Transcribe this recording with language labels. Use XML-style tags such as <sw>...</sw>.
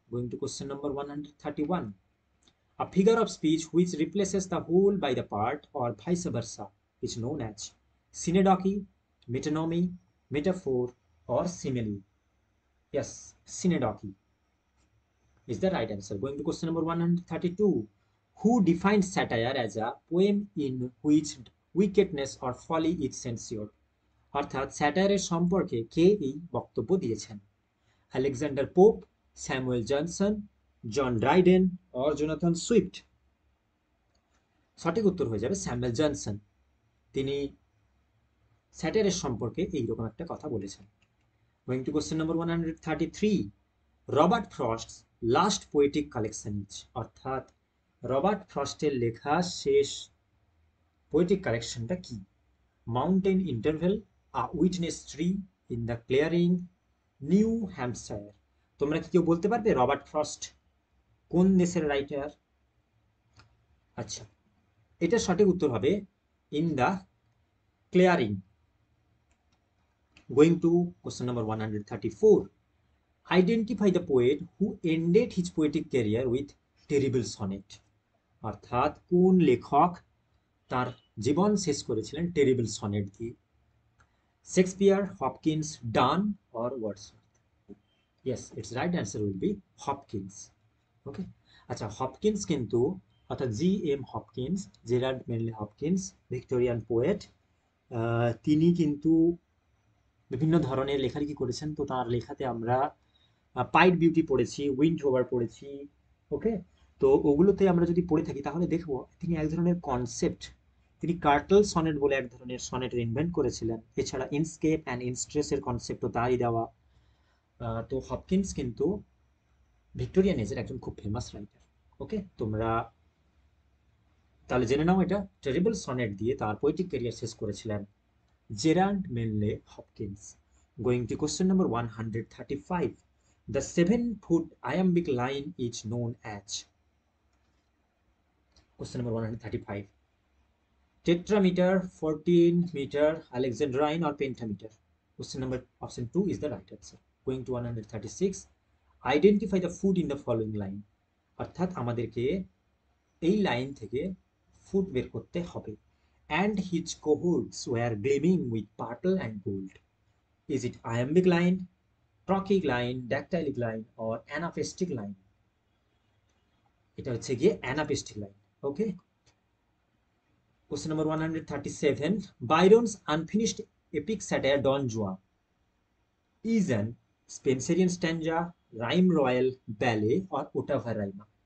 <en>Going to question number 131. A figure of speech which replaces the whole by the part or vice versa is known as synecdoche, metonymy, metaphor, or simile? Yes, synecdoche is the right answer. Going to question number 132. Who defined satire as a poem in which wickedness or folly is censured?</en> <bn>অর্থাৎ স্যাটায়ারের সম্পর্কে কে এই বক্তব্য দিয়েছেন?</bn> <en>Alexander Pope, Samuel Johnson, John Dryden or Jonathan Swift?</en> <bn>সঠিক উত্তর হয়ে যাবে Samuel Johnson. তিনি স্যাটায়ারের সম্পর্কে এইরকম একটা কথা বলেছেন।</bn> <en>Going to question number 133. Robert Frost's last poetic collection is?</en> <bn>অর্থাৎ রবার্ট ফ্রস্টের লেখা শেষ পোয়েটিক কালেকশনটা কি?</bn> <en>Mountain Interval, a Witness Tree, in the Clearing, New Hampshire?</en> <bn>তোমরা কি কেউ বলতে পারবে রবার্ট ফ্রস্ট কোন দেশের রাইটার? আচ্ছা, এটা সঠিক উত্তর হবে in the clearing.</bn> <en>Going to question number 134. Identify the poet who ended his poetic career with terrible sonnet.</en> <bn>অর্থাৎ কোন লেখক তার জীবন শেষ করেছিলেন টেরিবল সনেট দিয়ে?</bn> <en>Shakespeare, Hopkins, Donne or Wordsworth? Yes, it's right answer will be Hopkins.</en> <bn>ওকে, আচ্ছা, Hopkins কিন্তু অর্থাৎ GM. Hopkins, Gerard mainly Hopkins, Victorian poet, তিনি কিন্তু বিভিন্ন ধরনের লেখালেখি করেছেন। তো তার লেখাতে আমরা পাইট বিউটি পড়েছি, উইন্ড ওভার পড়েছি। ওকে, তো ওগুলোতে আমরা যদি পড়ে থাকি তাহলে দেখবো তিনি এক ধরনের কনসেপ্ট, তিনি কার্টল সনেট বলে এক ধরনের সনেটের ইনভেন্ট করেছিলেন। এছাড়া ইনস্কেপ অ্যান্ড ইনস্ট্রেসের কনসেপ্টও তারই দেওয়া। তো হপকিন্স কিন্তু ভিক্টোরিয়ান এজের একজন খুব ফেমাস রাইটার। ওকে, তোমরা তাহলে জেনে নাও এটা টেরিবল সনেট দিয়ে তার পোয়েটিক ক্যারিয়ার শেষ করেছিলেন Gerald মেনলে Hopkins.</bn> <en>Going to question number 135, the 7-foot iambic line is known as, question number 135, tetrameter, 14 meter, alexandrine or pentameter? Question number option 2 is the right answer. Going to 136, identify the foot in the following line,</en> <bn>অর্থাৎ আমাদেরকে এই line থেকে foot বের করতে হবে।</bn> <en>And his cohorts were gleaming with purple and gold. Is it iambic line, trochaic line, dactylic line or anapestic line?</en> <bn>এটা হচ্ছে গিয়ে অ্যানাপেস্টিক line.</bn> <en>Okay, question number 137, Byron's unfinished epic satire Don Juan is an Spenserian stanza, rhyme royal, ballad or ottava rima?</en>